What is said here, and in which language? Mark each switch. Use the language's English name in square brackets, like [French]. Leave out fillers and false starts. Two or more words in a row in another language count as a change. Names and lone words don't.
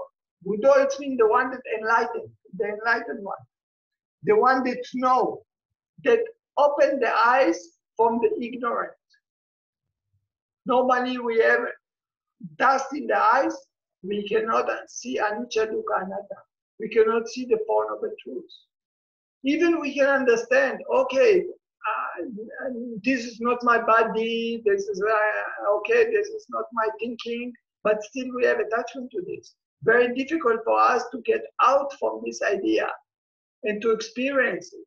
[English] Buddho, it means the one that enlightened, the enlightened one. The one that know, that open the eyes from the ignorant. Normally we have dust in the eyes, we cannot see [Pali] anicca dukkha anatta. [English] We cannot see the form of the truth. Even we can understand, okay, this is not my body, this is, okay, this is not my thinking, but still we have attachment to this. Very difficult for us to get out from this idea and to experience it.